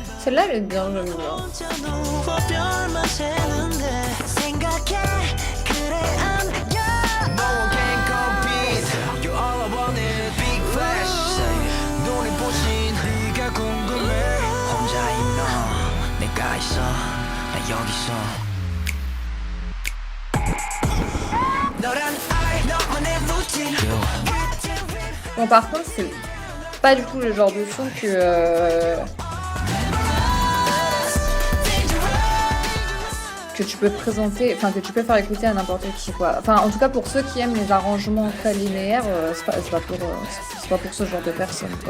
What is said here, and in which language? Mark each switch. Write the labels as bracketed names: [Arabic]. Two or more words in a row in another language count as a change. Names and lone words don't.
[French] Celle-là, elle est bien, j'aime bien. [Korean] 혼자 누워 별만 새는데 생각해 그래 안겨 [English] No one can compete. You're all I wanted. Big flash. [Korean] 눈이 부신 네가 궁금해. 혼자인 너, 내가 있어. 나 여기 있어. 너란 I, 너만의 routine. [French] Bon, par contre, c'est pas du tout le genre de son que tu peux présenter, enfin que tu peux faire écouter à n'importe qui, quoi. Enfin, en tout cas pour ceux qui aiment les arrangements très linéaires, c'est pas pour ce genre de personnes, quoi.